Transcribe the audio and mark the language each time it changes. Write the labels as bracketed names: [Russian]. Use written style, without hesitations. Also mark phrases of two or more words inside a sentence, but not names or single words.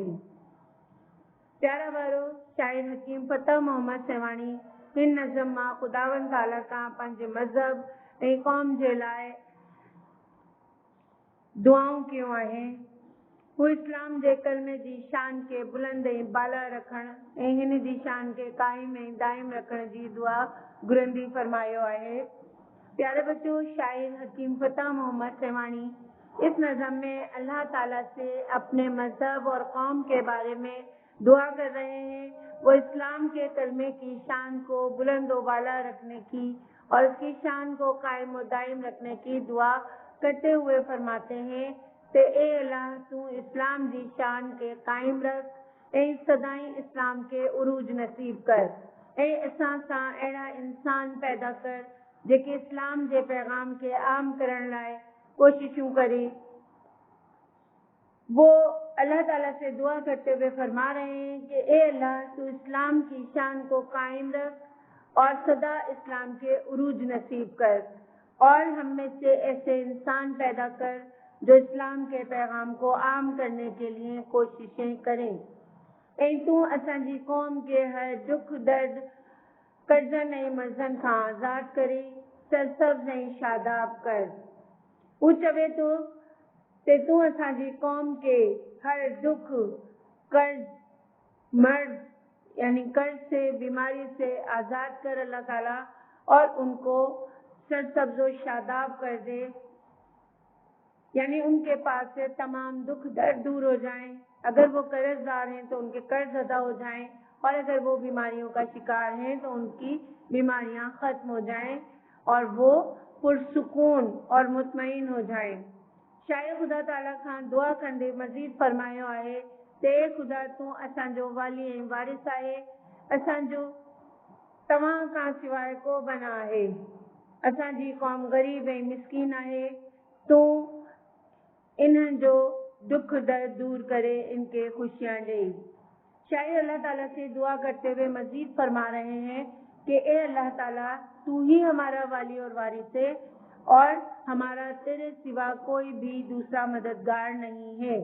[Sindhi] प्यारा वारो, शाइर हकीम फ़तह मोहम्मद सेवाणी हिन नज़म मां ख़ुदावंद ताला खां पंहिंजे मज़हब ऐं क़ौम जे लाइ दुआऊं कयूं आहिनि। हू इस्लाम जे कलमे जी शान खे बुलंद ऐं बाला रखण ऐं हिन जी शान खे क़ाइम ऐं दाइम रखण जी दुआ घुरंदी फरमायो आहे। [Urdu] پیارے بچوں، شاعر حکیم فتح محمد سیوانی اس نظم میں اللہ تعالیٰ سے اپنے مذہب اور قوم کے بارے میں دعا کر رہے ہیں. وہ اسلام کے کلمے کی شان کو بلند و بالا رکھنے کی اور اس کی شان کو قائم و دائم رکھنے کی دعا کرتے ہوئے فرماتے ہیں [Sindhi] ते ए अल्लाह, तू इस्लाम जी शान के कायम रख ऐं सदाई इस्लाम के उरूज नसीब कर ऐं असां सां अहिड़ा इंसान पैदा कर जेके इस्लाम जे पैगाम के आम करण लाइ कोशिशूं करे। [Urdu] وہ اللہ تعالیٰ سے دعا کرتے ہوئے فرما رہے ہیں کہ اے اللہ، تو اسلام کی شان کو قائم رکھ اور سدا اسلام کے عروج نصیب کر اور ہم میں سے ایسے انسان پیدا کر جو اسلام کے پیغام کو عام کرنے کے لیے کوششیں کریں. [Sindhi] ऐं तू असांजी कौम के हर दुख दर्द कर्जन ऐं मर्ज़न खां आज़ाद करे सरसब्ज़ ऐं शादाब कर। हू चवे थो ते तू असांजी कौम के हर दुख कर्ज मर्ज [Urdu] یعنی قرض سے بیماری سے آزاد کر اللہ تعالیٰ اور ان کو سرسبز و شاداب کر دے، یعنی ان کے پاس سے تمام دکھ درد دور ہو جائیں. اگر وہ قرضدار ہیں تو ان کے قرض ادا ہو جائیں اور اگر وہ بیماریوں کا شکار ہیں تو ان کی بیماریاں ختم ہو جائیں اور وہ پرسکون اور مطمئن ہو جائیں. [Sindhi] शायद खुदा ताला खां दुआ कंदे मज़ीद फरमायो आहे ते खुदा, तू असांजो वाली ऐं वारिस आहे। असांजो तव्हां खां सवाइ को बना आहे। असांजी कौम ग़रीब ऐं मिस्कीन आहे। तू इन्हनि जो दुख दर्द दूर करे इनके खुशियाँ दे। [Urdu] شاید اللہ تعالیٰ سے دعا کرتے ہوئے مزید فرما رہے ہیں کہ اے اللہ تعالیٰ، تو ہی ہمارا والی اور وارث ہے اور ہمارا تیرے سوا کوئی بھی دوسرا مددگار نہیں ہے.